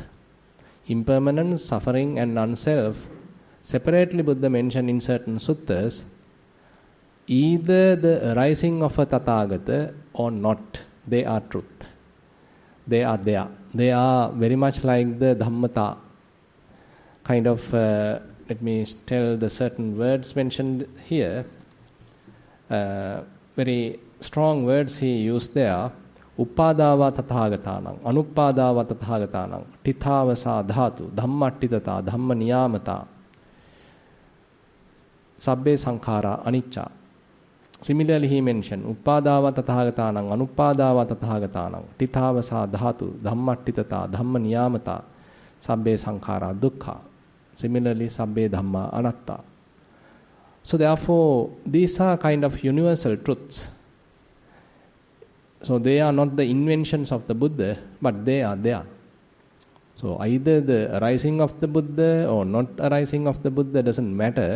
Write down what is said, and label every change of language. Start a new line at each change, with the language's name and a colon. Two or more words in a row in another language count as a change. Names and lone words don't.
English: Impermanence, suffering and non-self, separately Buddha mentioned in certain suttas, either the arising of a Tathagata or not, they are truth. They are there. They are very much like the Dhammata. Kind of, let me tell the certain words mentioned here. Very strong words he used there.
Pali: Uppadava Tathagatanam, Anuppadava Tathagatanam, Tithava Dhatu, Dhammattitata, Dhamma Niyamata, Sabbe Sankhara, Anicca.
English: Similarly, he mentioned
Pali: Uppadava Tathagatanam, Anuppadava Tathagatanam, Tithava Dhatu, Dhammattitata, Dhamma Niyamata, Sabbe Sankhara, Dukkha. Similarly, Sabbe Dhamma, Anatta.
English: So therefore, these are kind of universal truths. So they are not the inventions of the Buddha, but they are there. So either the arising of the Buddha or not arising of the Buddha doesn't matter.